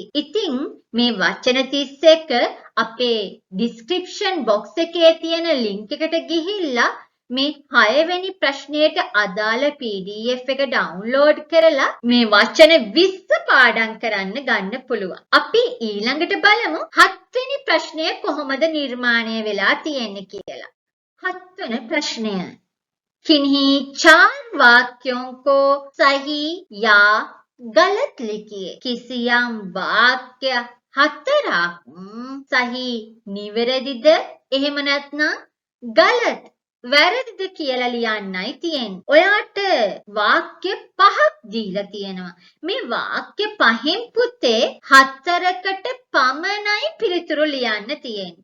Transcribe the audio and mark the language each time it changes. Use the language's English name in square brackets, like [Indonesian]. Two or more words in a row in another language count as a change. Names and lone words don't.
[Sinhala] ඉතින් මේ වචන 31 අපේ [English] description box [Sinhala] එකේ තියෙන ලින්ක් එකට ගිහිල්ලා මේ 6 වෙනි ප්‍රශ්නයට අදාළ PDF එක ඩවුන්ලෝඩ් කරලා මේ වචන 20 පාඩම් කරන්න ගන්න පුළුවන්. අපි ඊළඟට බලමු 7 වෙනි ප්‍රශ්නය කොහොමද නිර්මාණය වෙලා තියෙන්නේ කියලා. 7 වෙනි ප්‍රශ්නය. [Hindi] किन्हीं 4 वाक्यों को सही या गलत लिखिए. [Sinhala] किसियම් වාක්‍ය 4ක් සහි නිවැරදිද එහෙම නැත්නම් ගලත් වැරදිද කියලා ලියන්නයි තියෙන්නේ. ඔයාට වාක්‍ය 5ක් දීලා තියෙනවා. මේ වාක්‍ය 5න් පුතේ 4කට පමණයි පිළිතුරු ලියන්න තියෙන්නේ.